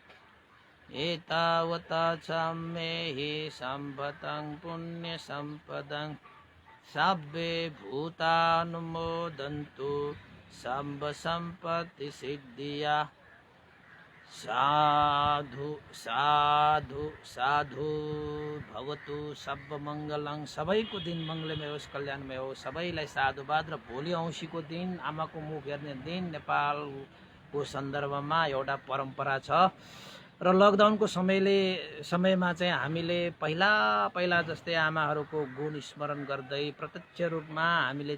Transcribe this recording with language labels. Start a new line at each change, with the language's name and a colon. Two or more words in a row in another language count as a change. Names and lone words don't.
Pali: एतावता च मेहि सम्भतं पुण्यसम्पदं सब्बे भूतानुमोदन्तु सर्वसम्पत्तिसिद्धिया। साधु साधु साधु भवतु सब मङ्गलं।
Nepali: सबैको दिन मङ्गलमय होस्, कल्याणमय होस्। सबैलाई साधुवाद। र भोलि औँसीको दिन आमाको मुख हेर्ने दिन नेपालको सन्दर्भमा एउटा परम्परा छ। र लकडाउनको समयमा चाहिँ हामीले पहिला जस्तै आमाहरूको गुण स्मरण गर्दै प्रत्यक्ष रूपमा हामीले